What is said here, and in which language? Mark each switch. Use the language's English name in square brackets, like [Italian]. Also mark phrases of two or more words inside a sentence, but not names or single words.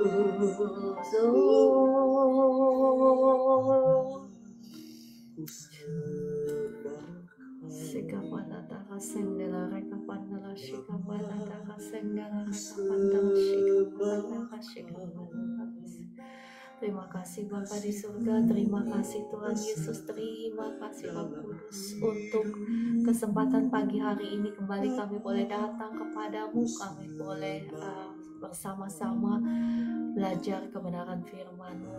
[Indonesian] Sikapanataka sendela reka pandala shikapanataka sendela reka pandala shikapanataka shikapanataka. Terima kasih Bapa di surga, terima kasih Tuhan Yesus, terima kasih Roh Kudus untuk kesempatan pagi hari ini kembali kami boleh datang kepadamu, kami boleh bersama-sama belajar kebenaran firman-Mu.